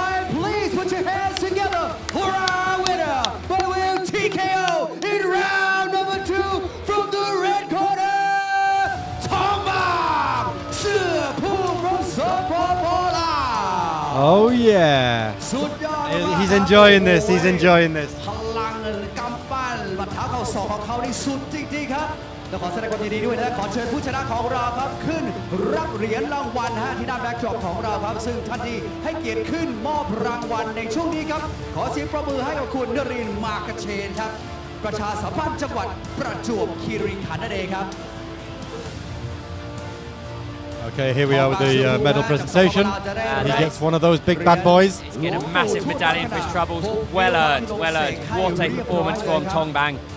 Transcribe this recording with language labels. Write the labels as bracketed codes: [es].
[en] Please put your hands together for our winner by way of TKO in round number 2 from the red corner, Tong Bang, from Sopopala. Oh yeah. He's enjoying this. He's enjoying this. [th] พลังกำปั้นบัดเท้าเข่าศอกของเขานี่สุดจริงๆครับและขอแสดงความยินดีด้วยนะขอเชิญผู้ชนะของเราครับขึ้นรับเหรียญรางวัลที่ด้านแบ็คดรอปของเราครับซึ่งท่านที่ให้เกียรติขึ้นมอบรางวัลในช่วงนี้ครับขอเสียงปรบมือให้กับคุณนรินทร์มากเชนครับประชาสัมพันธ์จังหวัดประจวบคีรีขันธ์นั่นเองครับ [en] Okay, here we are with the medal presentation. He gets one of those big bad boys. He's getting a massive medallion for his troubles. Well earned, well earned. What a performance from Tong Bang.